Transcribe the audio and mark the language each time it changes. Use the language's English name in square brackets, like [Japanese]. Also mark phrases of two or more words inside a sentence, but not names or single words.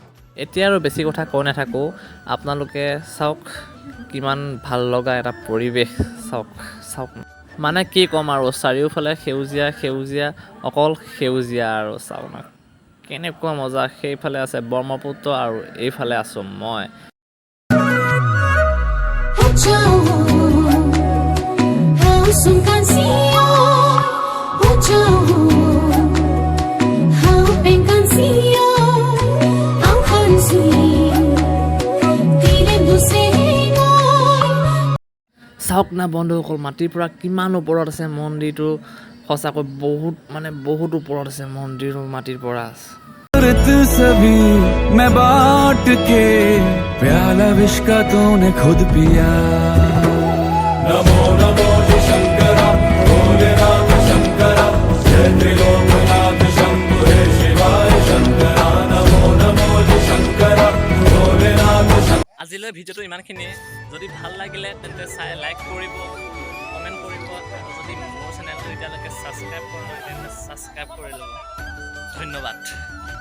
[Assamese] এতিয়া আৰু বেছি কথা কৈ নাথাকোঁ, আপোনালোকে চাওক কিমান ভাল লগা এটা পৰিৱেশ। চাওক মানে কি ক'ম আৰু, চাৰিওফালে সেউজীয়া অকল সেউজীয়া, আৰু চাওক না কেনেকুৱা মজা। সেইফালে আছে ব্ৰহ্মপুত্ৰ, আৰু এইফালে আছোঁ মই। जाओ Hao kan siyo Ho jao Hao pen kan siyo Ang kan si Dile duse চাওক না বন্ধুসকল মাটিৰ পৰা কিমান ওপৰত আছে মন্দিৰটো সঁচাকৈ বহুত ওপৰত আছে মন্দিৰটো মাটিৰ পৰা [Hindi] सभी मैं बांट के प्याला विष का तूने खुद पिया नमो नमो जी शंकरा भोलेनाथ शंकरा जय त्रिलोकनाथ शंभु हे शिवाय शंकरा नमो नमो जी शंकरा भोलेनाथ शंकरा। [Assamese] আজিলৈ ভিডিঅ'টো ইমানখিনিয়ে যদি ভাল লাগিলে তেন্তে লাইক কৰিব কমেণ্ট কৰিব আৰু যদি মোৰ চেনেলটো এতিয়ালৈকে ছাবস্ক্ৰাইব কৰা নাই তেন্তে ছাবস্ক্ৰাইব কৰি ল'ব ধন্যবাদ।